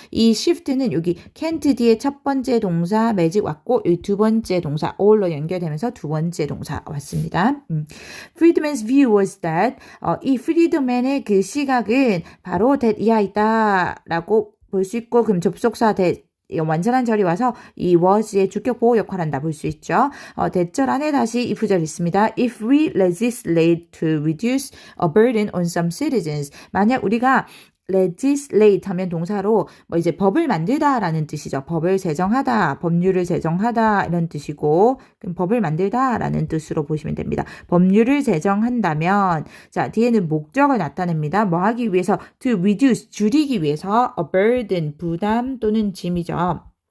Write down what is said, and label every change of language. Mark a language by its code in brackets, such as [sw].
[ko] 이 shift는 여기 can't 뒤에 첫 번째 동사 매직 왔고 이 두 번째 동사 all로 연결되면서 두 번째 동사 왔습니다. Friedman's view was that 이 프리드맨의 그 시각은 바로 that 이하이다라고 볼 수 있고 그럼 접속사 that 완전한 절이 와서 이 was의 주격 보호 역할을 한다 볼 수 있죠. 대절 안에 다시 if 절 있습니다. [en] If we legislate to reduce a burden on some citizens 만약 우리가 legislate 하면 동사로 뭐 이제 법을 만들다라는 뜻이죠. [ko] 법을 제정하다, 법률을 제정하다 이런 뜻이고 그럼 법을 만들다라는 뜻으로 보시면 됩니다. 법률을 제정한다면 자 뒤에는 목적을 나타냅니다. 뭐 하기 위해서 to reduce 줄이기 위해서 a burden 부담 또는 짐이죠.